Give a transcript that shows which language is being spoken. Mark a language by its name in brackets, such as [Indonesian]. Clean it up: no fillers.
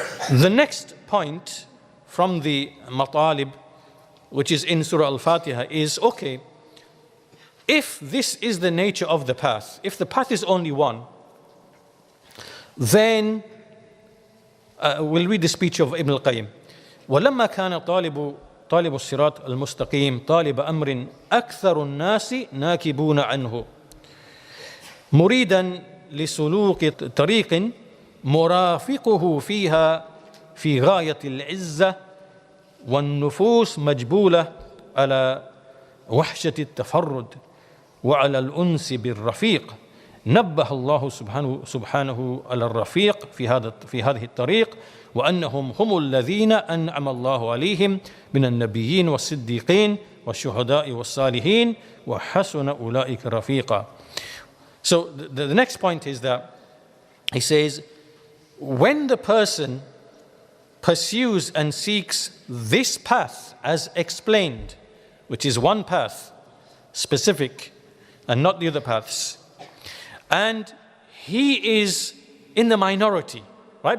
[English] The next point from the Matalib, which is in Surah Al-Fatiha, is, okay, if this is the nature of the path, if the path is only one, then we'll read the speech of Ibn al-Qayyim. [Arabic] وَلَمَّا كَانَ طالب الصراط المستقيم طالب أمر أكثر الناس ناكبون عنه مريدا لسلوك طريق مرافقه فيها في غاية العزة والنفوس مجبولة على وحشة التفرد وعلى الأنس بالرفيق نبه الله سبحانه على الرفيق في هذه الطريق وأنهم هم الذين أنعم الله عليهم من النبيين والصديقين والشهداء والصالحين وحسن أولئك رفيقا. [English] So the next point is that he says, when the person pursues and seeks this path as explained, which is one path, specific, and not the other paths, and he is in the minority, right?